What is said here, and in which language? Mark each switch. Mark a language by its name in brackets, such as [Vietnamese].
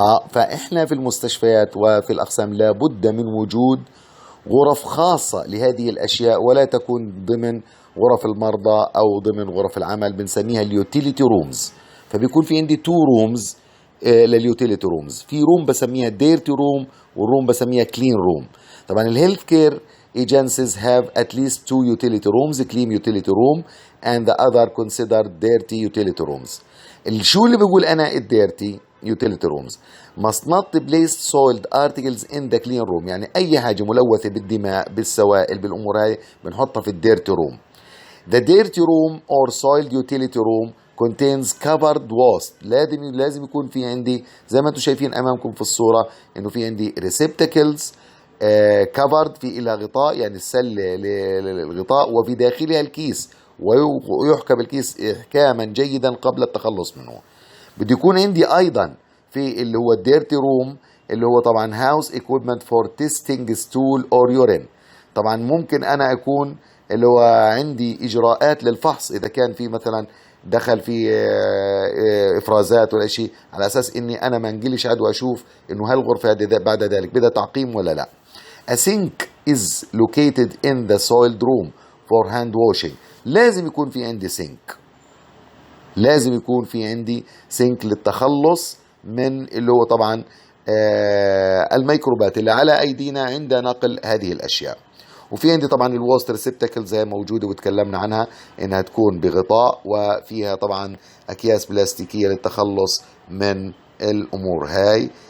[Arabic] فإحنا في المستشفيات وفي الأقسام لابد من وجود غرف خاصة لهذه الأشياء، ولا تكون ضمن غرف المرضى أو ضمن غرف العمل، بنسميها اليوتيليتي رومز. فبيكون في عندي تو رومز لليوتيليتي رومز، في روم بسميها ديرتي روم والروم بسميها كلين روم. طبعا الهيلث كير [English] agencies have at least two utility rooms, clean utility room and the other considered dirty utility rooms. [Arabic] شو اللي بقول أنا الديرتي [English] utility rooms must not place soiled articles in the clean room، [Arabic] يعني أي حاجة ملوثة بالدماء بالسوائل بالأمور هاي بنحطها في الديرتي روم. [English] The dirty room or soiled utility room contains covered waste. [Arabic] لازم يكون في عندي زي ما انتم شايفين أمامكم في الصورة إنه في عندي [English] receptacles covered، [Arabic] في إلى غطاء يعني السلة للغطاء، وفي داخلها الكيس، ويحكم الكيس إحكاما جيدا قبل التخلص منه. بده يكون عندي أيضا في اللي هو الديرتي روم اللي هو طبعا [English] house equipment for testing stool or urine. [Arabic] طبعا ممكن أنا أكون اللي هو عندي إجراءات للفحص إذا كان في مثلا دخل في إفرازات ولا شيء، على أساس إني أنا ما انقلش عاد وأشوف إنه هالغرفة بعد ذلك بدها تعقيم ولا لا. [English] A sink is located in the soiled room for hand washing. [Arabic] لازم يكون في عندي سينك، لازم يكون في عندي سينك للتخلص من اللي هو طبعا الميكروبات اللي على أيدينا عند نقل هذه الأشياء. وفي عندي طبعا الووست ريسبتاكل زي موجودة وتكلمنا عنها إنها تكون بغطاء وفيها طبعا أكياس بلاستيكية للتخلص من الأمور هاي.